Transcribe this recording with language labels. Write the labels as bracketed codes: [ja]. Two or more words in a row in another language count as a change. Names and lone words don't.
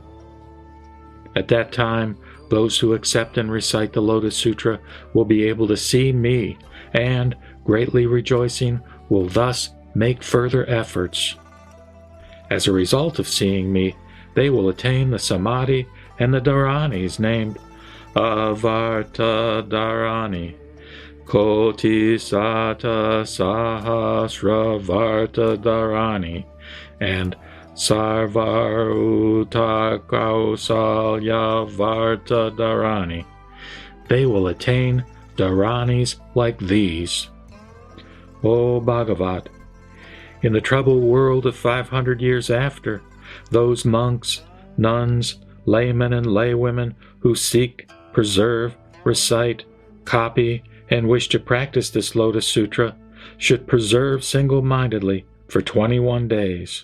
[en] At that time, those who accept and recite the Lotus Sutra will be able to see me, and, greatly rejoicing, will thus make further efforts. As a result of seeing me, they will attain the Samadhi and the Dhāraṇīs named Avarta Dhāraṇī, Kotisata Sahasravarta Dhāraṇī, and Sarvarutta Kausalya Varta Dhārāṇī. They will attain Dhāraṇīs like these. O Bhagavat, in the troubled world of 500 years after, those monks, nuns, laymen and laywomen who seek, preserve, recite, copy, and wish to practice this Lotus Sutra should preserve single-mindedly for 21 days.